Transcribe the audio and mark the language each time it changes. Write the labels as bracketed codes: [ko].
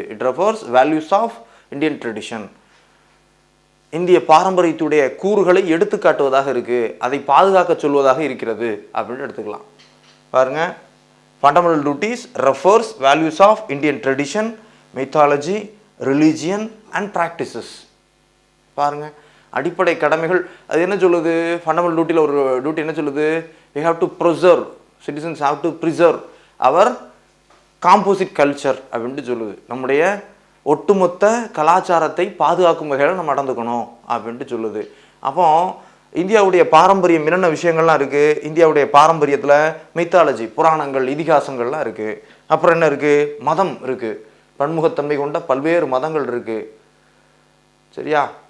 [en] It refers values of Indian tradition. [ta] இந்திய பாரம்பரியத்துடைய கூறுகளை எடுத்துக்காட்டுவதாக இருக்குது, அதை பாதுகாக்க சொல்வதாக இருக்கிறது அப்படின்னு எடுத்துக்கலாம். பாருங்க, [en] Fundamental duties refers values of Indian tradition, methodology, religion and practices. [ta] பாருங்க, அடிப்படை கடமைகள் அது என்ன சொல்லுது? ஃபண்டமெண்டல் டியூட்டியில் ஒரு டியூட்டி என்ன சொல்லுது? [en] we have to preserve, citizens have to preserve our composite culture [ta] அப்படின்ட்டு சொல்லுது. நம்முடைய ஒட்டுமொத்த கலாச்சாரத்தை பாதுகாக்கும் வகையில் நம்ம நடந்துக்கணும் அப்படின்ட்டு சொல்லுது. அப்போ இந்தியாவுடைய பாரம்பரியம் என்னென்ன விஷயங்கள்லாம் இருக்குது? இந்தியாவுடைய பாரம்பரியத்தில் மெத்தாலஜி, புராணங்கள், இதிகாசங்கள்லாம் இருக்குது. அப்புறம் என்ன இருக்குது? மதம் இருக்குது. பன்முகத்தன்மை கொண்ட பல்வேறு மதங்கள் இருக்குது. சரியா?